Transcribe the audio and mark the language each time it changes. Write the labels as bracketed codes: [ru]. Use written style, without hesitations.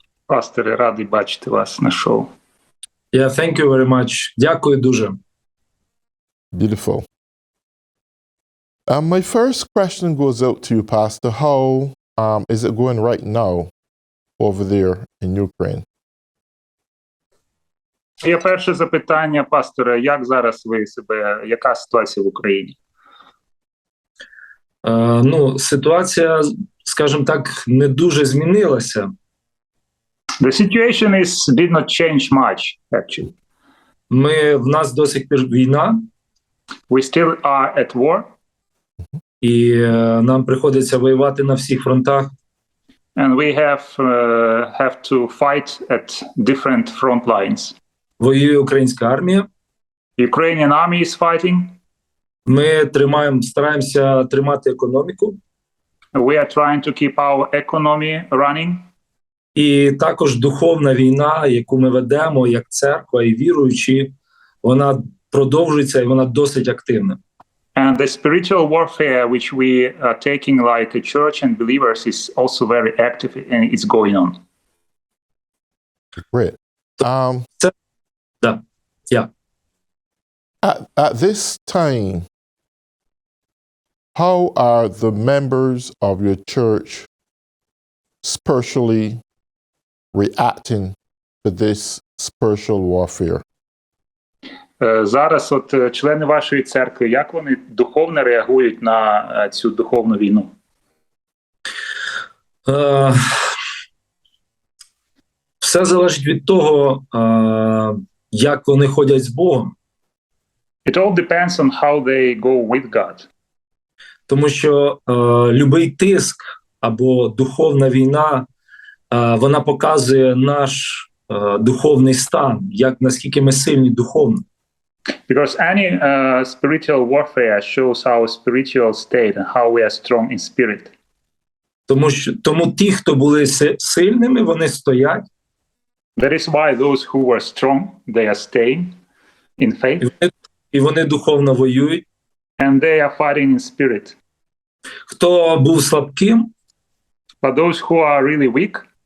[uk] Пасторе, радий бачити вас на шоу. [en] Yeah, thank you very much. [uk] Дякую дуже. [en] Beautiful. My first question goes out to you, Pastor. How is it going right now over there in Ukraine? [uk] Є перше запитання, пасторе, як зараз ви себе, яка ситуація в Україні? Ситуація, скажімо так, не дуже змінилася. [en] The situation did not change much, actually. [uk] В нас до сих пір війна. [en] We still are at war. [uk] І нам приходиться воювати на всіх фронтах. [en] And we have to fight at different front lines. [uk] Воює українська армія. [en] Ukrainian army is fighting. [uk] Ми стараємося тримати економіку. [en] We are trying to keep our economy running. [uk] І також духовна війна, яку ми ведемо як церква і віруючі, вона продовжується і вона досить активна. [en] And the spiritual warfare which we are taking like a church and believers is also very active and it's going on. Great. Yeah. At this time, how are the members of your church spiritually reacting to this spiritual warfare? [uk] Зараз члени вашої церкви, як вони духовно реагують на цю духовну війну? Все залежить від того, як вони ходять з Богом. [en] It all depends on how they go with God. [uk] Тому що любий тиск або духовна війна, вона показує наш духовний стан, наскільки ми сильні духовно. [en] Because any spiritual warfare shows our spiritual state and how we are strong in spirit. [uk] Тому ті, хто були сильними, вони стоять. [en] That is why those who were strong, they are staying in faith. [uk] І вони духовно воюють. [en] And they are fighting in spirit. [uk] Хто був слабким, [en] but those who are really weak,